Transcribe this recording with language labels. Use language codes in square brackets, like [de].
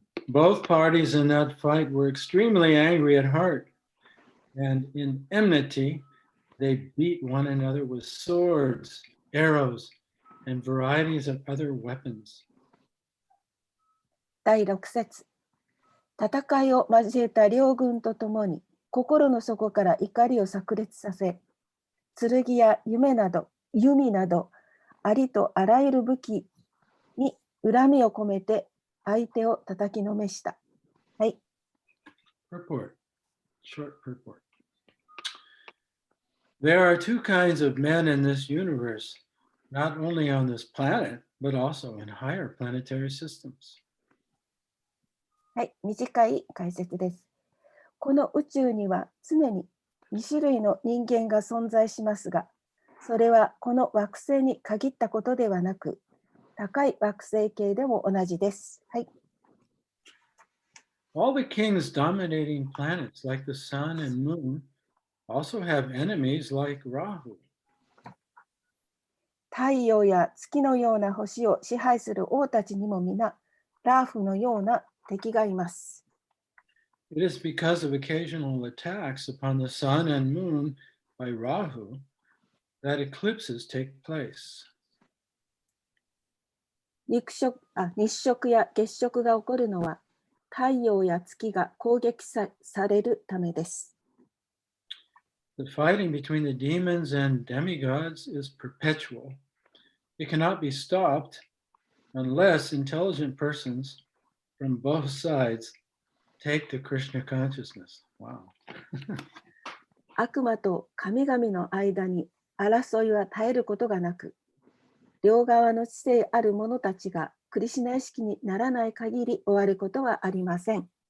[en] Both parties in that fight were extremely angry at heart, and in enmity, they beat one another with swords, arrows, and varieties of other weapons. [ja] 第6節。戦いを交えた両軍とともに心の底から怒りを炸裂させ、剣や弓などありとあらゆる武器に恨みを込めて相手を叩きのめした。はい。 [en] Purport. Short purport. There are two kinds of men in this universe, not only on this planet, but also in higher planetary systems. [ja] はい、短い解説です。この宇宙には常に2種類の人間が存在しますが、それはこの惑星に限ったことではなく、高い惑星系でも同じです。はい。 [en] All the kings dominating planets like the sun and moon also have enemies like Rahu. [ja] 太陽や月のような星を支配する王たちにも皆、ラーフのような敵がいます。 [en] It is because of occasional attacks upon the sun and moon by Rahu that eclipses take place. [ja] 日食や月食が起こるのは太陽や月が攻撃されるためです。 [en] The fighting between the demons and demigods is perpetual. It cannot be stopped unless intelligent persons from both sides take to Krishna consciousness. Wow. [ja] 悪魔と神々の間に争いは絶えることがなく、両側の知性ある者たちがクリシュナ意識にならない限り終わることはありません。